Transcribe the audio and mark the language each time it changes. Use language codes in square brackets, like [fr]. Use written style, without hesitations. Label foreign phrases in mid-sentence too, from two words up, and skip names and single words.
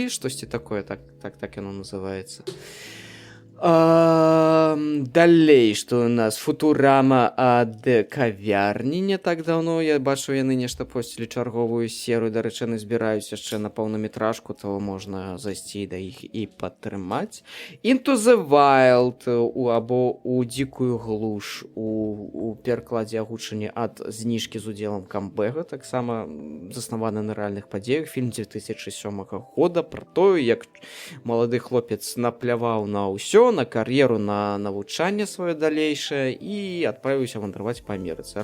[be] Штосьці такое, так яно называецца. Далей, што у нас Футурама ад кавярні не так даўно. Я бачу, яны нешта посцілі чарговую серыю. Дарэчы, яны збіраюць яшчэ на паўнаметражку, то можна зайсці да іх і падтрымаць. Into the Wild або у дзікую глуш у перакладзе агучання ад зніжкі з удзелам камбэга, таксама заснаваны на рэальных падзеях. Фільм 2007 года пра тое, як малады хлопец напляваў на ўсё, на кар'еру, на навучанне сваё далейшае і адправіўся вандраваць па Амерыцы.